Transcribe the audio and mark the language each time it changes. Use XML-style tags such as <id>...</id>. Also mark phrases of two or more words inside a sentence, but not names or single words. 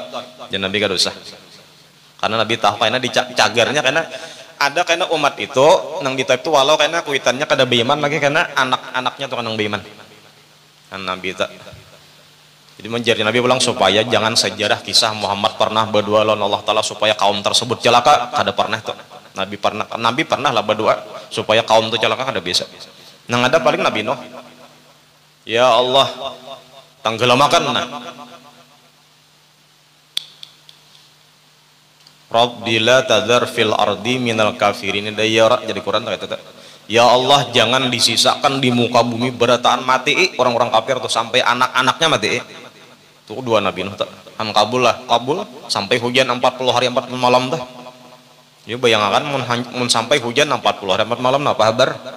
<bjn>jangan Nabi kada usah karena Nabi tahu karena dicagarnya karena ada karena umat itu nang di Taif itu walau karena kuitannya kada beiman lagi karena anak-anaknya tuh kan nang beiman kan Nabi tak jadi menjadi Nabi bilang supaya jangan sejarah kisah Muhammad pernah berdua lawan Allah Ta'ala supaya kaum tersebut celaka kada pernah tuh Nabi pernah lah berdua supaya kaum itu celaka kada bisa nang ada paling Nabi Nuh</bjn> <ar>يا الله</ar> <bjn>tenggelamakan nah</bjn> <ar>رب لا تذر في الأرض من الكافرين ديارا</ar> <bjn>jadi Quran tak</bjn> <ar>يا الله</ar> <bjn>jangan disisakan di muka bumi berataan mati orang-orang kafir tuh sampai anak-anaknya mati tuh dua Nabi Nuh tak kabul sampai hujan 40 hari 40 malam dah ya bayangkan mun sampai hujan 40 hari 40 malam apa kabar</bjn>